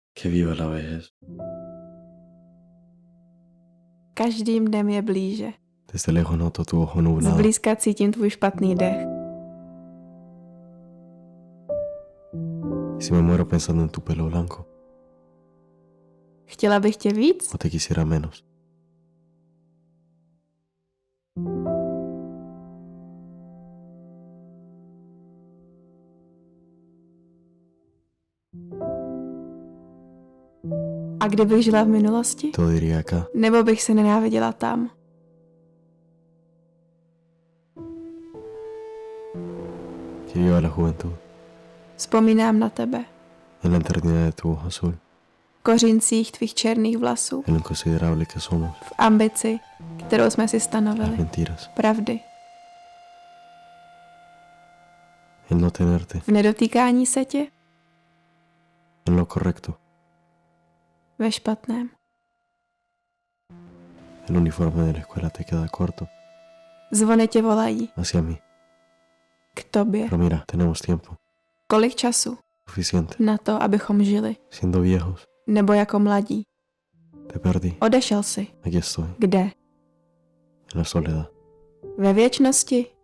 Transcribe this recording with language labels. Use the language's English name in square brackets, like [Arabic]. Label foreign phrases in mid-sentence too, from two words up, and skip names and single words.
[Spanish] Que viva la vejez. [Czech] Každým dnem je blíže. [Spanish] Desde lejos noto tu ojo nublado. [Czech] Zblízka cítím tvůj špatný dech. [Spanish] Y si me muero pensando en tu pelo blanco, [Czech] Chtěla bych tě víc? [Spanish] o te quisiera menos. [Czech] A kdybych žila v minulosti? [Spanish] Todo iría acá. [Czech] Nebo bych se nenáviděla tam? [Spanish] Que viva la juventud. [Czech] Vzpomínám na tebe. [Spanish] En la eternidad de tu ojo azul. [Czech] V kořincích tvých černých vlasů. [Spanish] En lo inconsiderable que somos. [Czech] V ambici, kterou jsme si [Spanish] Las [Czech] stanovili. [Spanish] mentiras. [Czech] Pravdy. [Spanish] El no tenerte. [Czech] V nedotýkání se tě? [Spanish] En lo correcto. [Czech] Ve špatném. [Spanish] El uniforme de la escuela te queda corto. [Czech] Zvony tě volají. [Spanish] Hacia mí. [Czech] K tobě. [Spanish] Pero mira, tenemos tiempo. [Czech] Kolik času [Spanish] Suficiente. [Czech] na to, abychom žili? [Spanish] Siendo viejos. [Czech] Nebo jako mladí? [Spanish] Te perdí. [Czech] Odešel jsi. [Spanish] Aquí estoy. [Czech] Kde? [Spanish] En la soledad. [Czech] Ve věčnosti?